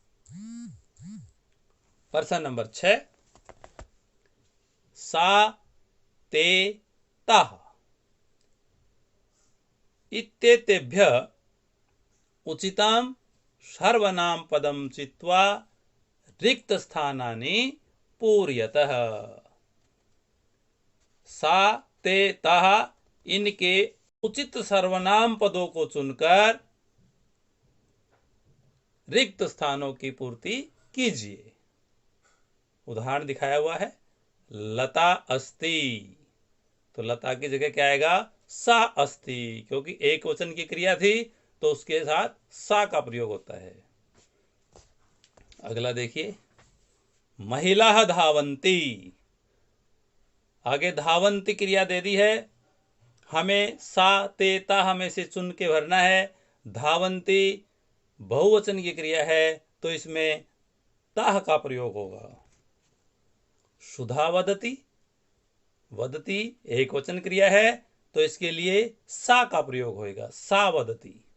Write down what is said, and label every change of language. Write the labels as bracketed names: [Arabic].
[Hindi] प्रश्न नंबर 6, [Sanskrit] सा ते ताः इत्येतेभ्यः उचितं सर्वनाम पदम चित्वा रिक्त स्थानानि पूर्यतः। [Hindi] सा ते ताः, इनके उचित सर्वनाम पदों को चुनकर रिक्त स्थानों की पूर्ति कीजिए। उदाहरण दिखाया हुआ है, लता अस्ति, तो लता की जगह क्या आएगा? सा अस्ति, क्योंकि एक वचन की क्रिया थी तो उसके साथ सा का प्रयोग होता है। अगला देखिए, [Sanskrit] महिलाः धावन्ति। [Hindi] आगे धावन्ति क्रिया दे दी है, हमें सा ते ता हमें से चुन के भरना है। धावन्ति बहुवचन की क्रिया है, तो इसमें ताः का प्रयोग होगा। [Sanskrit] सुधा वदति, [Hindi] वदति एक वचन क्रिया है, तो इसके लिए सा का प्रयोग होगा, [Sanskrit] सा वदति।